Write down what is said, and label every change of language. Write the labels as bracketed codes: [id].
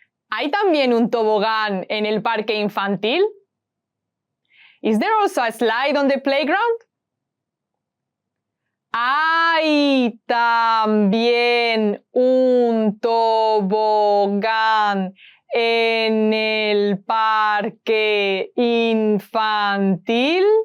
[es] ¿Hay también un tobogán en el parque infantil? [en] Is there also a slide on the playground? [es] ¿Hay también un tobogán en el parque infantil?